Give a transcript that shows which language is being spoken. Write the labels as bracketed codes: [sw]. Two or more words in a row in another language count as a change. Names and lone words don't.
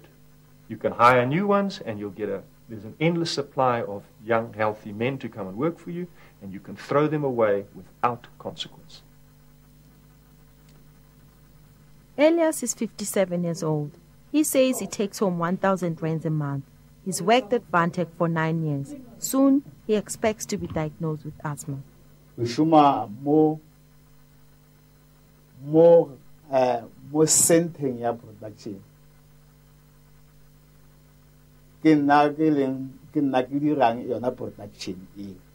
[en] You can hire new ones and you'll get there's an endless supply of young, healthy men to come and work for you, and you can throw them away without consequence. Elias is 57 years old. He says he takes home 1,000 rands a month. He's worked at Vantech for 9 years. Soon, he expects to be diagnosed with asthma. [tn] Shuma mo senteng ya production. Ke nna ke dirang yona production e.